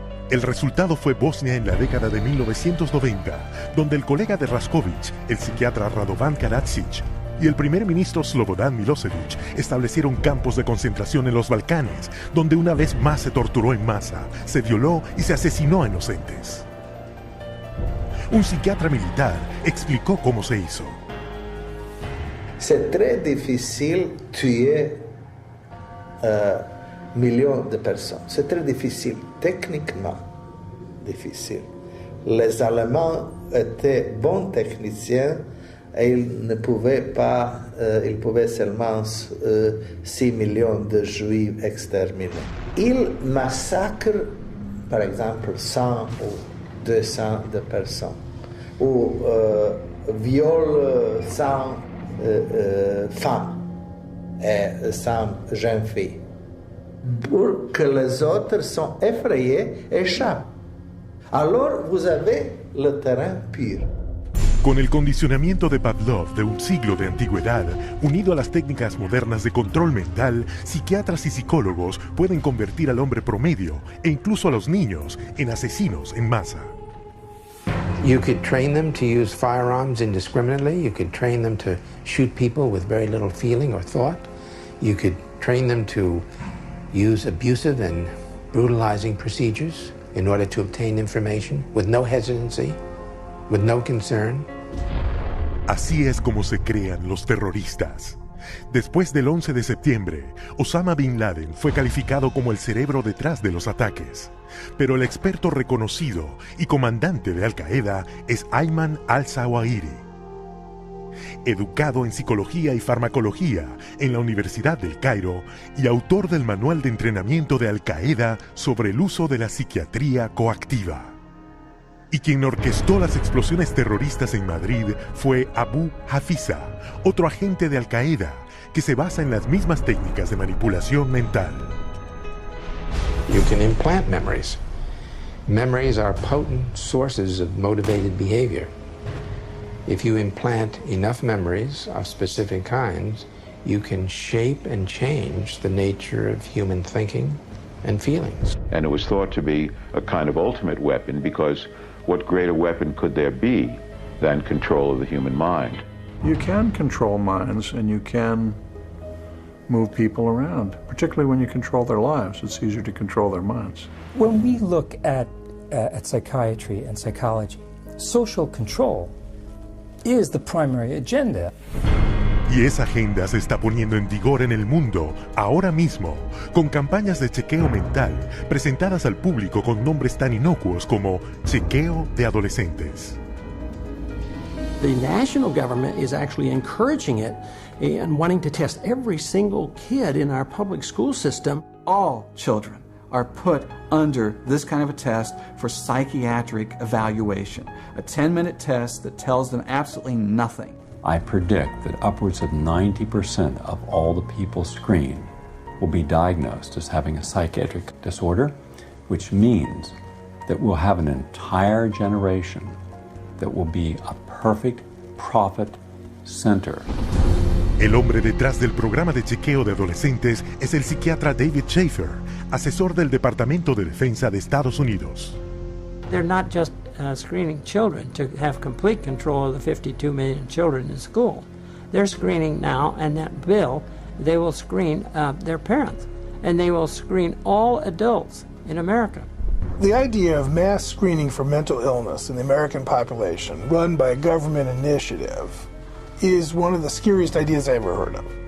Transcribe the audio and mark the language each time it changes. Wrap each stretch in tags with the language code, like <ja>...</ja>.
<es>El resultado fue Bosnia en la década de 1990, donde el colega de Raskovic, el psiquiatra Radovan Karadzic, y el primer ministro Slobodan Milosevic establecieron campos de concentración en los Balcanes, donde una vez más se torturó en masa, se violó y se asesinó a inocentes. Un psiquiatra militar explicó cómo se hizo.</es> <fr>C'est très difficile tuer millions de personnes. C'est très difficile, techniquement difficile. Les Allemands étaient bons techniciens et ils ne pouvaient pas, ils pouvaient seulement 6 millions de Juifs exterminés. Ils massacrent, par exemple, 100 ou 200 de personnes, ou viole sans femme et sans jeune fille. Pour que les autres sont effrayés, échappent. Alors vous avez le terrain pur.</fr> <es>Con el condicionamiento de Pavlov de un siglo de antigüedad, unido a las técnicas modernas de control mental, psiquiatras y psicólogos pueden convertir al hombre promedio, e incluso a los niños, en asesinos en masa.</es> <en>You could train them to use firearms indiscriminately. You could train them to shoot people with very little feeling or thought. You could train them to use abusive and brutalizing procedures in order to obtain information with no hesitancy, with no concern.</en> <es>Así es como se crean los terroristas. Después del 11 de septiembre, Osama Bin Laden fue calificado como el cerebro detrás de los ataques. Pero el experto reconocido y comandante de Al-Qaeda es Ayman al-Zawahiri. Educado en psicología y farmacología en la Universidad del Cairo y autor del manual de entrenamiento de Al-Qaeda sobre el uso de la psiquiatría coactiva. Y quien orquestó las explosiones terroristas en Madrid fue Abu Hafiza, otro agente de Al-Qaeda, que se basa en las mismas técnicas de manipulación mental.</es> <en>You can implant memories. Memories are potent sources of motivated behavior. If you implant enough memories of specific kinds, you can shape and change the nature of human thinking and feelings. And it was thought to be a kind of ultimate weapon because what greater weapon could there be than control of the human mind? You can control minds and you can move people around, particularly when you control their lives. It's easier to control their minds. When we look at psychiatry and psychology, social control is the primary agenda.</en> <es>Y esa agenda se está poniendo en vigor en el mundo, ahora mismo, con campañas de chequeo mental presentadas al público con nombres tan inocuos como chequeo de adolescentes.</es> <en>The national government is actually encouraging it and wanting to test every single kid in our public school system. All children are put under this kind of a test for psychiatric evaluation, a 10-minute test that tells them absolutely nothing. I predict that upwards of 90% of all the people screened will be diagnosed as having a psychiatric disorder, which means that we'll have an entire generation that will be a perfect profit center.</en> <es>El hombre detrás del programa de chequeo de adolescentes es el psiquiatra David Schaefer, asesor del Departamento de Defensa de Estados Unidos.</es> <en>They're not just screening children to have complete control of the 52 million children in school. They're screening now, and that bill, they will screen their parents, and they will screen all adults in America. The idea of mass screening for mental illness in the American population, run by a government initiative, is one of the scariest ideas I ever heard of.</en>